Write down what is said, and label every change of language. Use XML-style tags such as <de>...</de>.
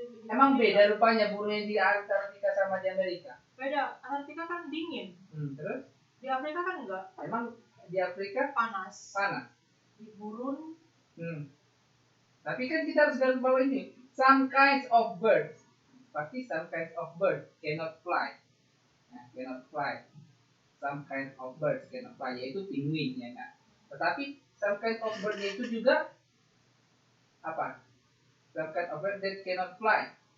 <id>Emang beda rupanya burung yang di Antartika sama di Amerika? Beda. Antartika kan dingin. Terus? Di Afrika kan enggak. Emang di Afrika Panas. Di gurun. Tapi kan kita harus garis bawah ini.</id> <en>Some kinds of birds.</en> <id>Pasti</id> <en>some kinds of birds cannot fly. Cannot fly. Some kind of birds cannot fly,</en> <id>yaitu penguin ya kan. Tetapi</id> <en>some kind of bird</en> <id>itu juga apa?</id> <en>Some kind of bird that cannot fly.</en>